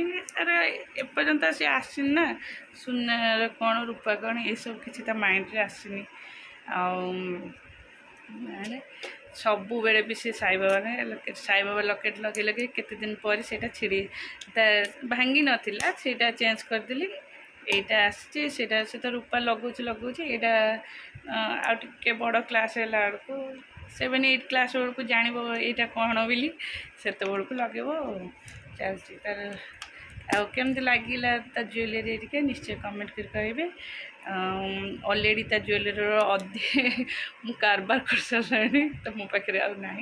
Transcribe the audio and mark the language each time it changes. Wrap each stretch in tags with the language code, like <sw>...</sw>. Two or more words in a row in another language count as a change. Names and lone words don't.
<or>ତାର ଏପର୍ଯ୍ୟନ୍ତ ସେ ଆସିନି ନା, ସୁନାର କ'ଣ ରୂପା କ'ଣ ଏସବୁ କିଛି ତା ମାଇଣ୍ଡରେ ଆସିନି। ଆଉ ମାନେ ସବୁବେଳେ ବି ସେ ସାଇବାବା ଲକେଟ୍ ଲଗେଇ କେତେ ଦିନ ପରେ ସେଇଟା ଭାଙ୍ଗି ନଥିଲା, ସେଇଟା ଚେଞ୍ଜ କରିଦେଲି। ଏଇଟା ଆସିଛି ସେଟା ସେ ତ ରୂପା ଲଗାଉଛି ଏଇଟା ଆଉ ଟିକେ ବଡ଼ କ୍ଲାସ୍ ହେଲା ବେଳକୁ 7-8 କ୍ଲାସ୍ ବେଳକୁ ଜାଣିବ ଏଇଟା କ'ଣ ବୋଲି ସେତେବେଳକୁ ଲଗେଇବ ଆଉ ଚାଲିଛି ତାର। ଆଉ କେମିତି ଲାଗିଲା ତା ଜୁଏଲେରୀ ଟିକେ ନିଶ୍ଚୟ କମେଣ୍ଟ କରି କହିବେ। ଅଲରେଡ଼ି ତା ଜୁଏଲେରୀର ଅଧେ ମୁଁ କାରବାର କରିସାରିଲାଣି ତ ମୋ ପାଖରେ ଆଉ ନାହିଁ।</or>